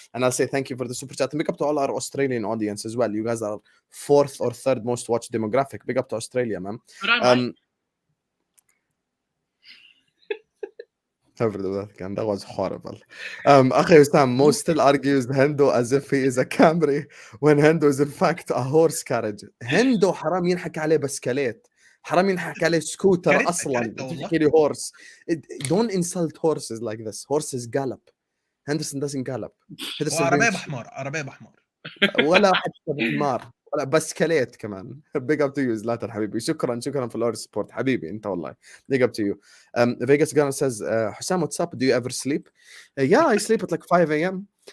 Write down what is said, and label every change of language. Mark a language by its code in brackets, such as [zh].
[en] And I'll say thank you for the super chat. And big up to all our Australian audience as well. You guys are 4th or 3rd most watched demographic. Big up to Australia, man. That was horrible. Akhi Ustam, Mo still argues Hendo as if he is a Camry when Hendo is in fact a horse carriage. [ar] Hendo حرام ينحكي عليه بسكليت. حرام ينحكي عليه سكوتر أصلاً. تحكي لي horse. [en] Don't insult horses like this. Horses gallop. Henderson doesn't gallop. [ar] عربية بحمار. ولا حتى بحمار. ولا بسكليت كمان. [en] Big up to you [ar] زلاتان حبيبي. شكرا [en] for all the support [ar] حبيبي انت والله. [en] Big up to you. Vegas Gunner says, Hussam, what's up? Do you ever sleep? Yeah, I sleep at like 5 a.m.